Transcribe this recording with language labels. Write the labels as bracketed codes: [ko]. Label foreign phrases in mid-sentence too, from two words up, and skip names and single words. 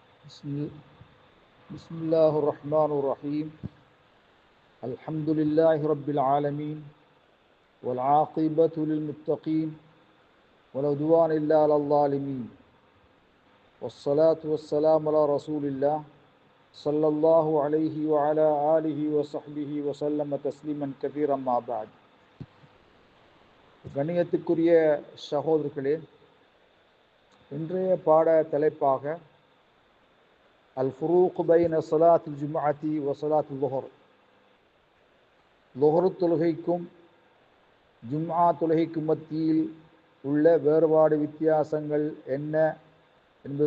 [ar] بسم بسم الله الرحمن الرحيم الحمد لله رب العالمين والعاقبة للمتقين ولا عدوان إلا على الظالمين والصلاة والسلام على رسول الله صلى الله عليه وعلى آله وصحبه وسلم تسليما كثيرا ما بعد. [ta] கண்ணியத்துக்குரிய சகோதரர்களே, இன்றைய பாட தலைப்பாக [ar] الفروق بين صلاة الجمعة و صلاة الظهر, [ta] லுஹர் தொழுகைக்கும் ஜும்ஆ தொழுகைக்கும் மத்தியில் உள்ள வேறுபாடு வித்தியாசங்கள் என்ன என்பது